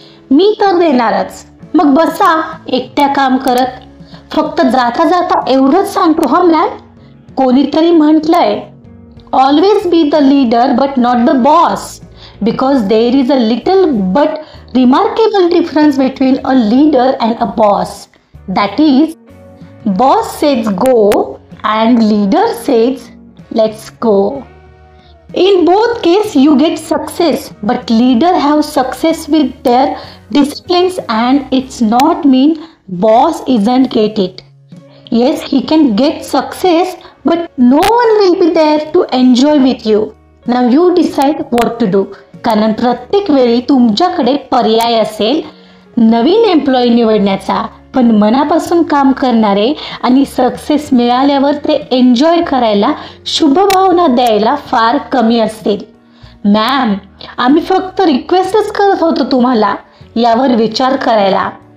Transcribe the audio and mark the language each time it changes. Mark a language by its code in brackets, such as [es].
[mr] मी तर देणारच. मग बसा एकट्या काम करत. फक्त जाता जाता एवढंच सांगतो हा मॅम, कोणीतरी म्हटलंय [en] Always be the leader but not the boss, because there is a little but remarkable difference between a leader and a boss. That is, boss says go and leader says let's go. In both cases you get success, but leader have success with their disciplines and it's not mean boss isn't get it. Yes, he can get success but no one will be there to enjoy with you. Now you decide what to do. [mr] कारण प्रत्येक वेळी तुमच्याकडे पर्याय असेल नवीन employee निवडण्याचा, पण मनापासून काम करणारे आणि सक्सेस मिळाल्यावर ते एन्जॉय करायला, शुभ भावना द्यायला फार कमी असतील. मॅम, आम्ही फक्त रिक्वेस्टच करत होतो तुम्हाला यावर विचार करायला.